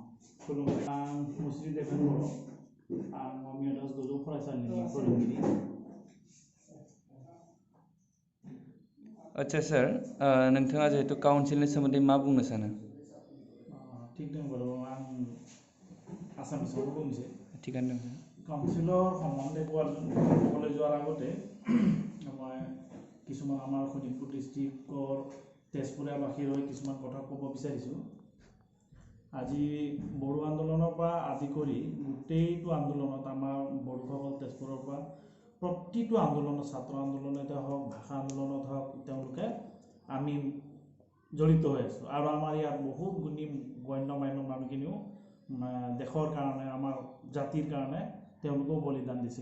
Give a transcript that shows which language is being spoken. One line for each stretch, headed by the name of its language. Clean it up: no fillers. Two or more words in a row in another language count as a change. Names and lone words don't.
Bodo: खुलुमबाय, आं मुस्रि देबेन बर', आं ममिया दास गोजौ फरायसालिनि फोरोंगिरि। आदसा सार नोंथाङा जिहेतु काउन्सिलनि सोमोन्दै मा बुंनो सानो? ठीक दं बारू आं आसामिसावबो बुंनोसै। थिगानो दं।
Assamese: কাউন্সিলৰ সম্বন্ধে ক'বলৈ যোৱাৰ আগতে মই কিছুমান আমাৰ শোণিতপুৰ ডিষ্ট্ৰিক্টৰ তেজপুৰীয়াবাসীৰ হৈ কিছুমান কথা ক'ব বিচাৰিছোঁ। আজি বড়ো আন্দোলনৰ পৰা আদি কৰি গোটেইটো আন্দোলনত আমাৰ বড়োসকল তেজপুৰৰ পৰা প্ৰতিটো আন্দোলনত ছাত্ৰ আন্দোলনতে হওক ভাষা আন্দোলনত হওক তেওঁলোকে আমি জড়িত হৈ আছোঁ আৰু আমাৰ ইয়াত বহুত গুণী গণ্য মান্য মানুহখিনিও দেশৰ কাৰণে আমাৰ জাতিৰ কাৰণে তেওঁলোকেও বলিদান দিছে।